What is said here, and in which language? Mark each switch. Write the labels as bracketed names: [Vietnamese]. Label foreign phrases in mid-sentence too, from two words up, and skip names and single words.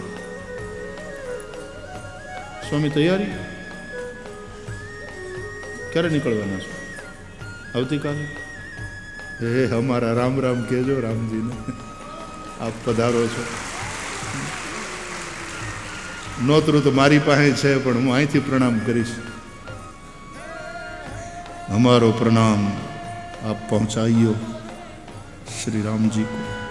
[Gujarati] સ્વામી તૈયારી ક્યારે નીકળવાના છો? આવતીકાલે? હે અમારા રામ રામ કહેજો રામજીને. આપ પધારો છો. નોતરું તો મારી પાસે છે, પણ હું અહીંથી પ્રણામ કરીશ. [Braj] हमारो प्रणाम आप पहुंचाइयो श्री राम जी को.